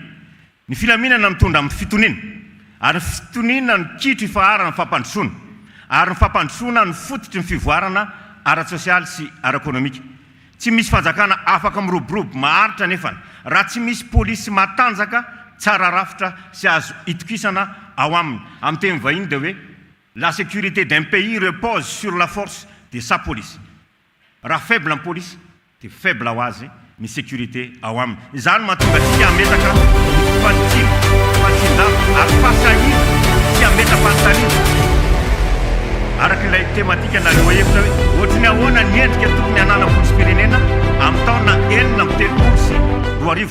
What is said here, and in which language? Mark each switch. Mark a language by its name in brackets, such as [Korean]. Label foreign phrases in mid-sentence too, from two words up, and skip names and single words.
[Malagasy] Ny filaminana mitondra amin'ny fitoniana ary fitoniana ny kitro ifaharana ny fampandrosoana ary ny fampandrosoana ny fototry ny fivoarana ara-tsosialy sy ara-ekonomika. Tsy misy fanjakana afaka miroborobo maharitra nefany raha tsy misy polisy matanjaka tsara rafitra sy azo itokisana ao aminy. Amin'ny teny vahiny dia hoe [French] la sécurité d'un pays repose sur la force de sa police. [Malagasy] Raha faible ny police dia faible ho azy ny sécurité ao aminy. Izany mahatonga tsika ametaka fantsindana ary fahasahiana sy ametam-panontaniana. Arak'ilay tematika na leo hevitra hoe ohatrany ahoana ny endrika tokony hanana polisy pirenena amin'ny taona 2017 sy 2020.